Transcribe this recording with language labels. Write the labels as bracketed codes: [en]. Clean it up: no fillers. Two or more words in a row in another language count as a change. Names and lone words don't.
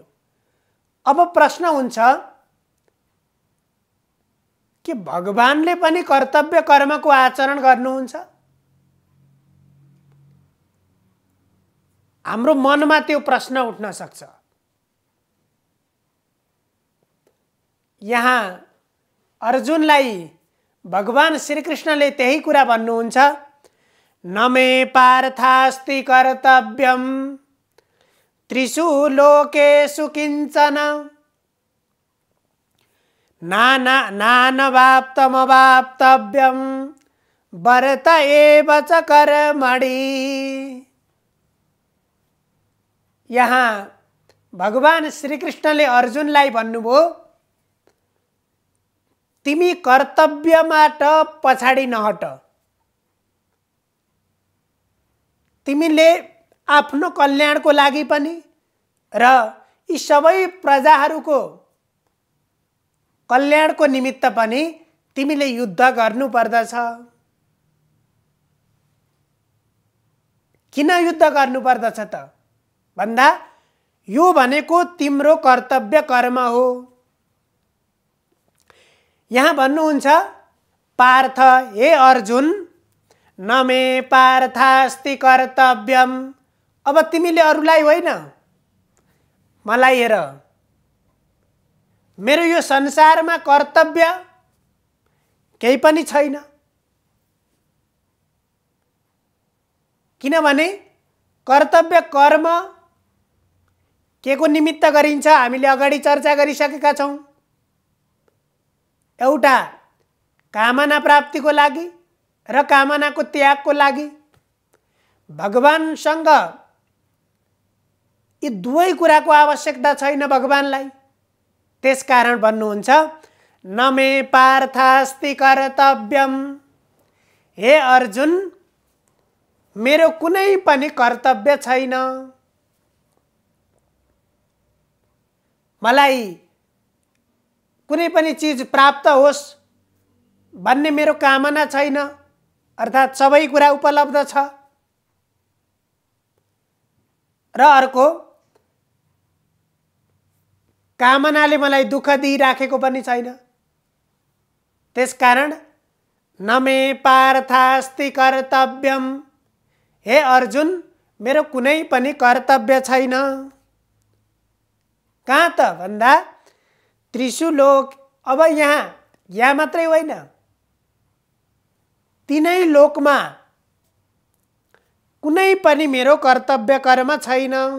[ne] अब प्रश्न हुन्छ कि भगवानले पनि कर्तव्य कर्मको आचरण गर्नुहुन्छ? हाम्रो मनमा त्यो प्रश्न उठ्न सक्छ। यहाँ अर्जुनलाई भगवान श्रीकृष्णले त्यही कुरा भन्नुहुन्छ, [sa] न मे पार्थास्ति कर्तव्यम त्रिषु लोकेषु किंचन नानवाप्तमवाप्तव्यम वर्त एव च कर्मणि। [ne] यहाँ भगवान श्रीकृष्णले अर्जुनलाई भन्नुभयो, तिमी कर्तव्यबाट पछाडि नहट। तिमीले आफ्नो कल्याणको लागि पनि र यी सबै प्रजाहरूको कल्याणको निमित्त पनि तिमीले युद्ध गर्नुपर्दछ। किन युद्ध गर्नुपर्दछ त भन्दा यो भनेको तिम्रो कर्तव्य कर्म हो। यहाँ भन्नुहुन्छ, [sa] पार्थ हे अर्जुन न मे पार्थास्ति कर्तव्यम। [ne] अब तिमीले अरूलाई होइन मलाई हेर, मेरो यो संसारमा कर्तव्य केही पनि छैन। किनभने कर्तव्य कर्म के को निमित्त गरिन्छ हामीले अगाडि चर्चा गरिसकेका छौं। एउटा कामना प्राप्तिको लागि र कामनाको त्यागको लागि। भगवानसँग यी दुवै कुराको आवश्यकता छैन भगवानलाई। त्यसकारण भन्नुहुन्छ [sa] न मे पार्थास्ति कर्तव्यम। [ne] हे अर्जुन, मेरो कुनै पनि कर्तव्य छैन। मलाई कुनै पनि चीज प्राप्त होस् भन्ने मेरो कामना छैन, अर्थात् सबै कुरा उपलब्ध छ। र अर्को, कामनाले मलाई दुःख दिइराखेको पनि छैन। त्यसकारण [sa] न मे पार्थास्ति कर्तव्यम। [ne] हे अर्जुन, मेरो कुनै पनि कर्तव्य छैन। कहाँ त भन्दा [sa] त्रिषु लोक, [ne] अब यहाँ मात्रै होइन, तीनै लोकमा कुनै पनि मेरो कर्तव्य कर्म छैन।